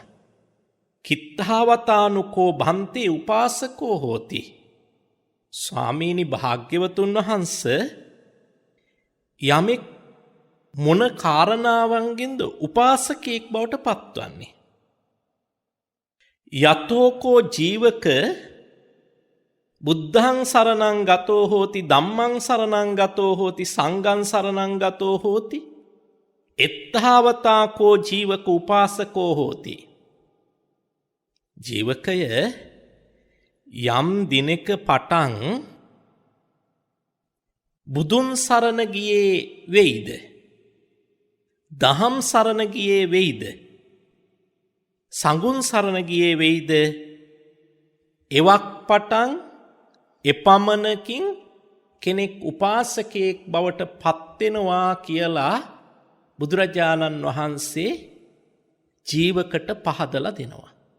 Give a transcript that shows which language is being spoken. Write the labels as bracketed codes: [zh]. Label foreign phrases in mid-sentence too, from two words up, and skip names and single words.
[pi] කිත්තාවතානුකෝ භන්තේ උපාසකෝ හෝති. [si] ස්වාමීනි භාග්‍යවතුන් වහන්ස යමෙක් මොන කාරණාවන්ගෙන්ද උපාසකයෙක් බවට පත්වන්නේ. [pi] යතෝකෝ ජීවක බුද්ධං සරණං ගතෝ හෝති ධම්මං සරණං ගතෝ හෝති සංඝං සරණං ගතෝ හෝති එත්තාවතාකෝ ජීවක උපාසකෝ හෝති. [si] ජීවකය යම් දිනක පටන් බුදුන් සරණ ගියේ වෙයිද? දහම් සරණ ගියේ වෙයිද? සංඝුන් සරණ ගියේ වෙයිද? එවක් පටන් එපමණකින් කෙනෙක් උපාසකයෙක් බවට පත් වෙනවා කියලා බුදුරජාණන් වහන්සේ ජීවකට පහදලා දෙනවා.